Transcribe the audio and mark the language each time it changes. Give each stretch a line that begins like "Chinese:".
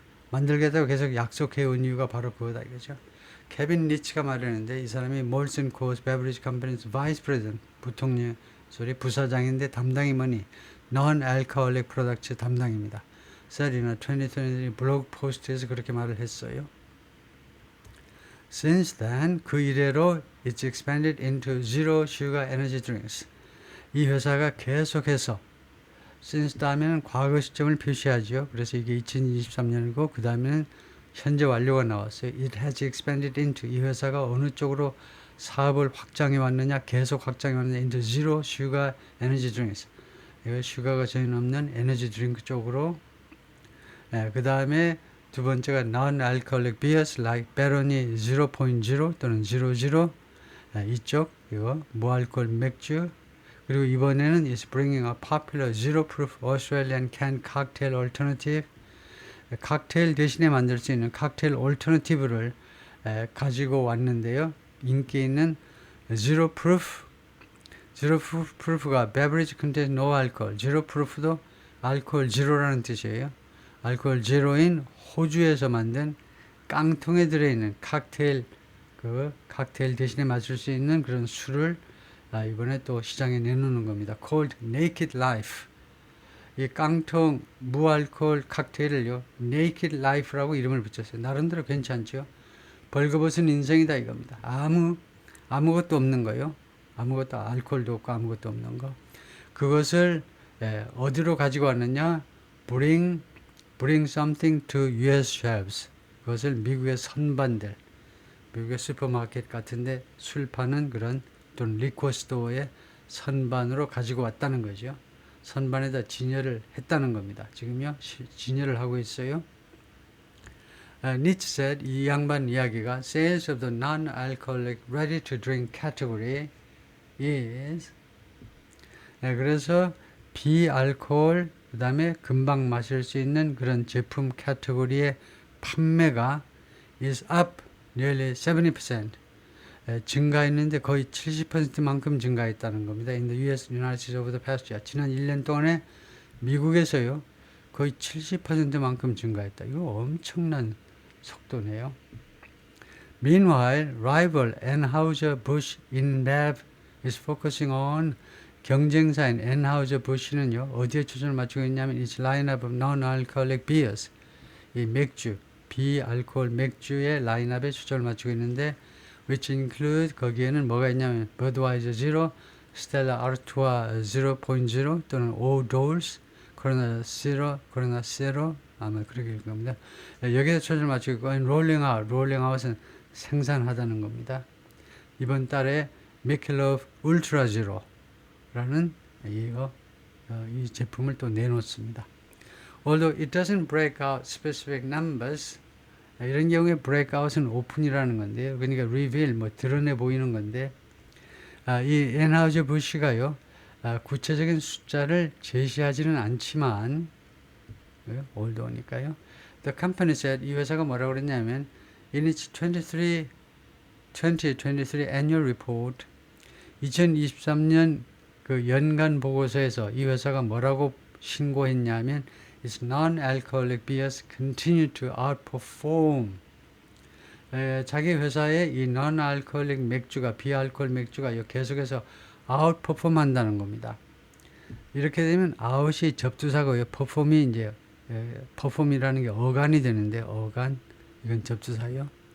Korean: 만들겠다고 계속 약속해 온 이유가 바로 그거다 이거죠. 케빈 리치가 말했는데 이 사람이
English: Molson Coors Beverage Company's Vice President
Korean: 부사장인데 담당이 뭐니?
English: Non-alcoholic products
Korean: 담당입니다. 셀이나 2023 블로그 포스트에서 그렇게 말을 했어요.
English: Since then
Korean: 그 이래로
English: it's expanded into zero sugar energy drinks.
Korean: 이 회사가 계속해서 since 다음에는 과거 시점을 표시하죠. 그래서 이게 2023년이고 그 다음에는 현재 완료가 나왔어요.
English: It has expanded into
Korean: 이 회사가 어느 쪽으로 사업을 확장해 왔느냐, 계속 확장해 왔느냐,
English: into zero sugar energy drinks.
Korean: 이거 슈가가 전혀 없는 에너지 드링크 쪽으로. 그 다음에 두 번째가
English: non-alcoholic beers like Peroni 0.0
Korean: 또는 00. 이쪽, 이거 무알콜 맥주.
English: 그리고 이번에는 is bringing a popular zero proof Australian canned cocktail alternative.
Korean: 칵테일 대신에 만들 수 있는 칵테일 올터너티브를 가지고 왔는데요. 인기 있는 zero proof.
English: zero proof가 beverage contains no alcohol.
Korean: zero proof도 알코올 제로라는 뜻이에요. 알코올 제로인 호주에서 만든 깡통에 들어있는 칵테일, 그 칵테일 대신에 마실 수 있는 그런 술을 이번에 또 시장에 내놓는 겁니다.
English: called Naked Life.
Korean: 이 깡통 무알코올 칵테일을요, Naked Life라고 이름을 붙였어요. 나름대로 괜찮죠. 벌거벗은 인생이다 이겁니다. 아무것도 없는 거요. 아무것도, 알코올도 없고 아무것도 없는 거. 그것을 어디로 가지고 왔느냐?
English: Bring something to US shelves.
Korean: 그것을 미국의 선반들, 미국의 슈퍼마켓 같은데 술 파는 그런 또는 리코 스토어의 선반으로 가지고 왔다는 거죠. 선반에다 진열을 했다는 겁니다. 지금요, 진열을 하고 있어요.
English: Nietzsche said,
Korean: 이 양반 이야기가
English: sales of the non-alcoholic ready-to-drink category is
Korean: 그래서 비알코올 그 다음에 금방 마실 수 있는 그런 제품 카테고리의 판매가
English: is up nearly 70%.
Korean: 증가했는데 거의 70%만큼 증가했다는 겁니다.
English: In the US, United States over the past year.
Korean: 지난 1년 동안에 미국에서요, 거의 70%만큼 증가했다. 이거 엄청난 속도네요.
English: Meanwhile, rival Anheuser-Busch InBev is focusing on
Korean: 경쟁사인 Anheuser-Busch는요, 어디에 초점을 맞추고 있냐면
English: its lineup of non-alcoholic beers.
Korean: 이 맥주, 비알코올 맥주의 라인업에 초점을 맞추고 있는데
English: which include
Korean: 거기에는 뭐가 있냐면 Budweiser Zero, Stella Artois 0.0 또는 O'Doul's, Corona Zero 아마 그렇게 될 겁니다. 여기에 초점을 맞추고 있고 Rolling Out은 생산하다는 겁니다. 이번 달에 Michelob Ultra Zero라는 이 제품을 또 내놓습니다.
English: Although it doesn't break out specific numbers,
Korean: 이런 경우에 breakout은 오픈이라는 건데요. 그러니까 reveal, 드러내 보이는 건데, 이 Anheuser-Busch가요, 구체적인 숫자를 제시하지는 않지만, 올드니까요.
English: The company said,
Korean: 이 회사가 뭐라고 그랬냐면,
English: in its 2023 annual report,
Korean: 2023년 그 연간 보고서에서 이 회사가 뭐라고 신고했냐면,
English: its non-alcoholic beers continue to outperform.
Korean: 자기 회사의 이 non-alcoholic 맥주가, 비알코올 맥주가 계속해서 outperform 한다는 겁니다. 이렇게 되면 out이 접두사고요. perform이 이제, perform이라는 게 어간이 되는데, 어간, 이건 접두사요.